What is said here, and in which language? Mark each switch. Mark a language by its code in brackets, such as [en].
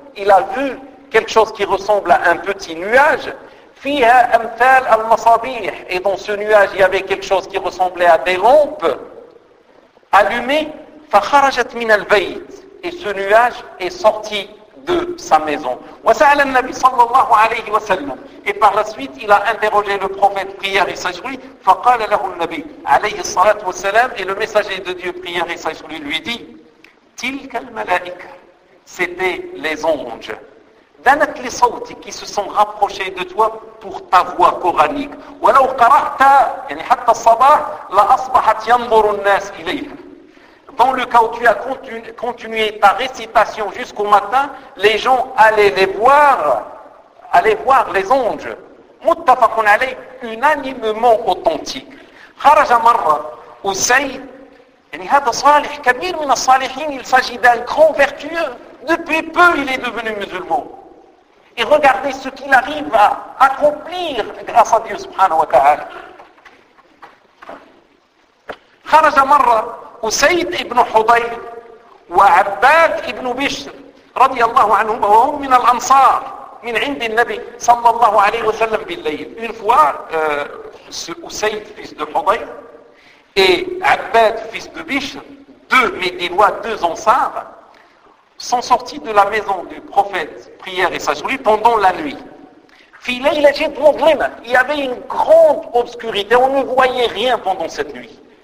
[fr] Il a vu quelque chose qui ressemble à un petit nuage. [ar] فيها أمثال المصابيح. [fr] Et dans ce nuage, il y avait quelque chose qui ressemblait à des lampes allumées. [ar] فخرجت من البيت. [fr] Et ce nuage est sorti de sa maison. [ar] وسأل النبي صلى الله عليه وسلم. [fr] Et par la suite, il a interrogé le prophète prière et s'ajoui. [ar] فقال له النبي عليه الصلاة والسلام. [fr] Et le messager de Dieu prière et s'ajoui lui dit. [ar] تلك الملائكة. [fr] C'était les anges. [ar] دانت لصوتي [fr] qui se sont rapprochés de toi pour ta voix coranique. [ar] ولو قرأت يعني حتى الصباح لأصبحت ينظر الناس إليها. [fr] Dans le cas où tu as continué ta récitation jusqu'au matin, les gens allaient voir les anges. [ar] متفق عليه [fr] unanimement authentique. [ar] خرج مرة وسيد يعني هذا صالح كبير من الصالحين. [fr] Il s'agit d'un grand vertueux. Depuis peu il est devenu musulman. Et regardez ce qu'il arrive à accomplir grâce à Dieu [ar] subhanahu wa ta'ala. خرج مرة وسيد ابن حضير وعباد ابن بشر رضي الله عنهما وهم من الأنصار من عند النبي صلى الله عليه وسلم بالليل. [fr] Une fois, Usayd, fils de Hudayr, et Abbad, fils de Bishr, deux Médinois, deux Ansars, sont sortis de la maison du prophète, prière et sage pendant la nuit. Il y avait une grande obscurité, on ne voyait rien pendant cette nuit.